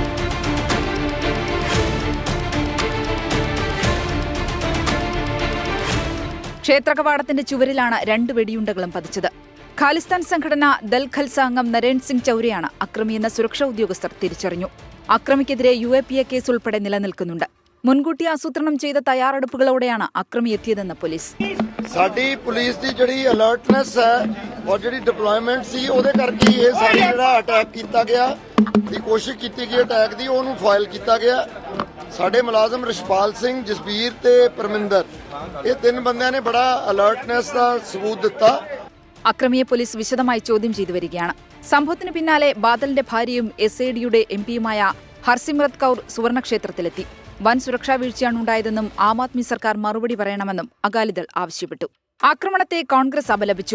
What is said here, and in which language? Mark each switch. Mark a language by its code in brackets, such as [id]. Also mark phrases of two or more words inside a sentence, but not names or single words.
[ml] ക്ഷേത്രകവാടത്തിന്റെ ചുവരിലാണ് 2 വെടിയുണ്ടകളും പതിച്ചത്. ഖാലിസ്ഥാൻ സംഘടന ദൽ ഖൽസ അംഗം നരേൻ സിംഗ് ചൌരയാണ് അക്രമിയെന്ന സുരക്ഷാ ഉദ്യോഗസ്ഥർ തിരിച്ചറിഞ്ഞു. അക്രമിക്കെതിരെ UAPA കേസ് ഉൾപ്പെടെ നിലനിൽക്കുന്നുണ്ട്. മുൻകൂട്ടി ആസൂത്രണം ചെയ്ത തയ്യാറെടുപ്പുകളോടെയാണ് അക്രമി എത്തിയതെന്ന് പോലീസ്. [pa] ਸਾਡੀ ਪੁਲਿਸ ਦੀ ਜਿਹੜੀ ਅਲਰਟਨੈਸ ਹੈ ਔਰ ਜਿਹੜੀ ਡਿਪਲੋਇਮੈਂਟ ਸੀ ਉਹਦੇ ਕਰਕੇ ਇਹ ਸਾਰੀ ਜਿਹੜਾ ਅਟੈਕ ਕੀਤਾ ਗਿਆ ਦੀ ਕੋਸ਼ਿਸ਼ ਕੀਤੀ ਗਈ ਅਟੈਕ ਦੀ ਉਹਨੂੰ ਫਾਇਲ ਕੀਤਾ ਗਿਆ। ਸਾਡੇ ਮੁਲਾਜ਼ਮ ਰਿਸ਼ਪਾਲ ਸਿੰਘ, ਜਸਬੀਰ ਤੇ ਪਰਮਿੰਦਰ ਇਹ 3 ਬੰਦਿਆਂ ਨੇ ਬੜਾ ਅਲਰਟਨੈਸ ਦਾ ਸਬੂਤ ਦਿੱਤਾ. [ml] അക്രമിയെ പോലീസ് വിശദമായി ചോദ്യം ചെയ്തു വരികയാണ്. സംഭവത്തിന് പിന്നാലെ ബാദലിന്റെ ഭാര്യയും SADയുടെ MPയുമായ ഹർസിമ്രത് കൌർ സുവർണക്ഷേത്രത്തിലെത്തി. വൻ സുരക്ഷാ വീഴ്ചയാണ് ഉണ്ടായതെന്നും ആം ആദ്മി സർക്കാർ മറുപടി പറയണമെന്നും അകാലിദൾ ആവശ്യപ്പെട്ടു. ആക്രമണത്തെ കോൺഗ്രസ് അപലപിച്ചു.